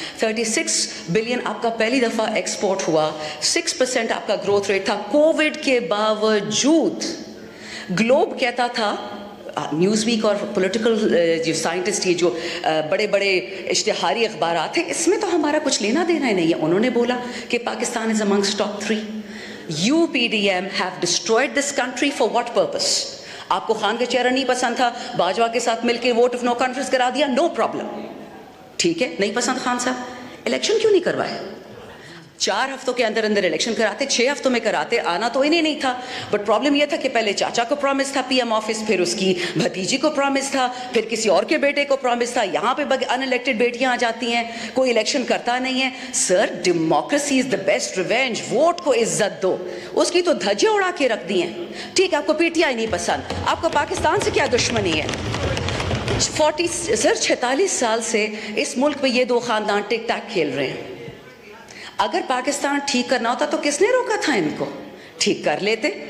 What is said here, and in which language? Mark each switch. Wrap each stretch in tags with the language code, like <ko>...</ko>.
<ur>36 billion آپ کا پہلی دفعہ ایکسپورٹ ہوا. 6% آپ کا گروتھ ریٹ تھا. کووڈ کے باوجود گلوب کہتا تھا, نیوز ویک اور پولیٹیکل جو سائنٹسٹ, یہ جو بڑے اشتہاری اخبارات ہیں, اس میں تو ہمارا کچھ لینا دینا ہی نہیں ہے. انہوں نے بولا کہ پاکستان</ur> <en>Is amongst top 3. UPDM have destroyed this country for what purpose?</en> <ur>آپ کو خان کا چہرہ نہیں پسند تھا, باجوہ کے ساتھ مل کے ووٹ آف نو کانفیڈنس کرا دیا,</ur> <en>no problem,</en> <ur>ٹھیک ہے, نہیں پسند خان صاحب, الیکشن کیوں نہیں کروائے؟ 4 ہفتوں کے اندر الیکشن کراتے, 6 ہفتوں میں کراتے, آنا تو انہیں نہیں تھا.</ur> <en>but problem</en> <ur>یہ تھا کہ پہلے چاچا کو پرومس تھا PM آفس, پھر اس کی بھتیجی کو پرومس تھا, پھر کسی اور کے بیٹے کو پرومس تھا. یہاں پہ ان الیکٹڈ بیٹیاں آ جاتی ہیں, کوئی الیکشن کرتا نہیں ہے.</ur> <en>Sir, democracy is the best revenge.</en> <ur>Vote کو عزت دو, اس کی تو دھجے اڑا کے رکھ دی ہیں. ٹھیک ہے, آپ کو PTI نہیں پسند, آپ کو پاکستان سے کیا دشمنی ہے؟ 46 سال سے اس ملک میں یہ 2 خاندان ٹک ٹیک کھیل رہے ہیں. اگر پاکستان ٹھیک کرنا ہوتا تو کس نے روکا تھا ان کو؟ ٹھیک کر لیتے.</ur>